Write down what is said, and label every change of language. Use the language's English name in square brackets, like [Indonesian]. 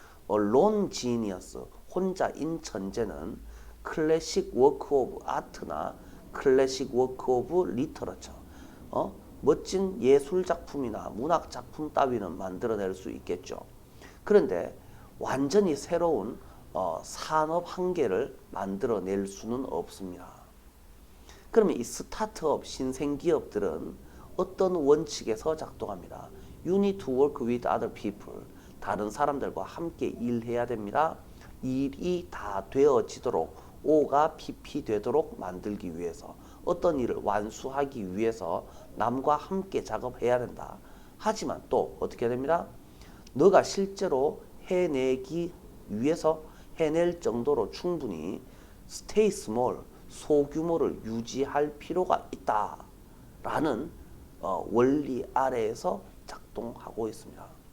[English] lone genius [Korean] 혼자인 천재는 클래식 워크 오브 아트나 클래식 워크 오브 리터러처 멋진 예술 작품이나 문학 작품 따위는 만들어낼 수 있겠죠. 그런데 완전히 새로운 산업 한계를 만들어낼 수는 없습니다. 그러면 이 스타트업 신생기업들은 어떤 원칙에서 작동합니다. [English] You need to work with other people. [Korean] 다른 사람들과 함께 일해야 됩니다. 일이 다 되어지도록 O가 PP 되도록 만들기 위해서 어떤 일을 완수하기 위해서 남과 함께 작업해야 된다. 하지만 또 어떻게 됩니다? 너가 실제로 해내기 위해서 해낼 정도로 충분히 [English] stay small, [Korean] 소규모를 유지할 필요가 있다라는 원리 아래에서 작동하고 있습니다.